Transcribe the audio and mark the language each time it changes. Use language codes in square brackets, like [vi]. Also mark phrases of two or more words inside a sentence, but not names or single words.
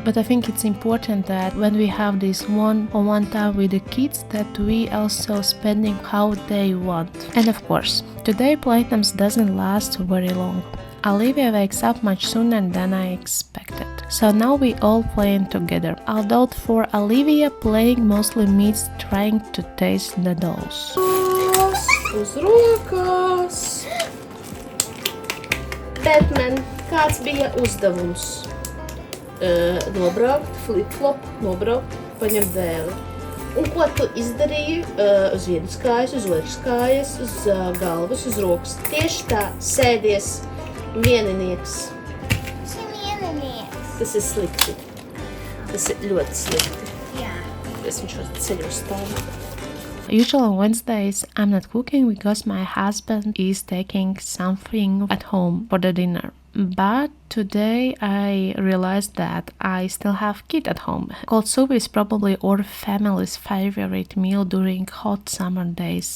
[en] But I think it's important that when we have this one-on-one time with the kids, that we also spending how they want. And of course, today playtimes doesn't last very long. Olivia wakes up much sooner than I expected. So now we all playing together. Although for Olivia, playing mostly means trying to taste the dolls. [lv] Uz rokas. Batman, kāds bija uzdevums? Nobraukt, flip-flop, paņemt dēli. Un ko tu izdarīji? Uz vienas kājas, uz otras kājas, uz galvas, uz rokas. Tieši tā, sēdies vieninieks. Tas ir vieninieks. Tas ir slikti. Tas ir ļoti slikti. Jā. Es viņš ceļos stāvu. [en] Usually on Wednesdays, I'm not cooking because my husband is taking something at home for the dinner. But today I realized that I still have kid at home. Cold soup is probably our family's favorite meal during hot summer days.